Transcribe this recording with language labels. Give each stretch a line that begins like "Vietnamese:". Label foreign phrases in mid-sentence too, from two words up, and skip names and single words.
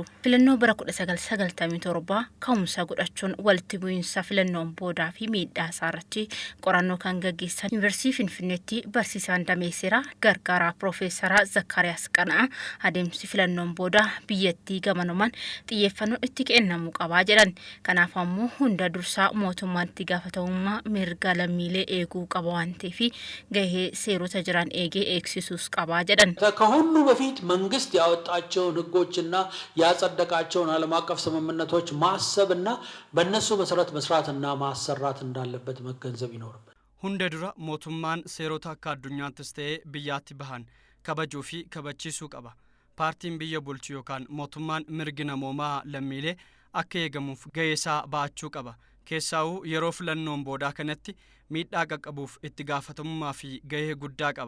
Oromo: Filannoo bara 1997 ka'umsa godhachuun walitti bu'iinsa filannoon boodaa fi miidhaa isaa irratti qorannoo kan gaggeessan Yuunivarsiitii Finfinneetti barsiisaan damee seeraa gargaaraa Piroofeesara Zakkaariyaas Qana'aa adeemsi filannoon booda biyyattii gamanumaan xiyyeeffannoo itti kennamuu qabaa jedhan. Kanaaf ammoo hunda dursaa mootummaan itti gaafatamummaa mirga lammiilee eeguu qaba waan ta'eef gahee seerota jiran eegee eegsisuus qabaa jedhan.
Amharic: ከሁሉ በፊት መንግስት ያወጣቸውን ህጎችና ያጸደቃቸውን ዓለም አቀፍ ስምምነቶች ማሰብና በእነሱ መሰረት መስራትና ማሰራት እንዳለበት መገንዘብ ይኖርበታል.
Oromo: hunda dura mootummaan seerota akka addunyaattis ta'ee biyyaatti bahan kabajuu fi kabachiisuu qaba. Paartiin biyya bulchu yookaan mootummaan mirgi namoomaa lammiilee akka eegamuuf gahee isaa baachuu qaba. Keessaa'uu yeroo filannoon boodaa kanatti miidhaa qaqqabuuf itti gaafatamummaa fi gahee guddaa qaba.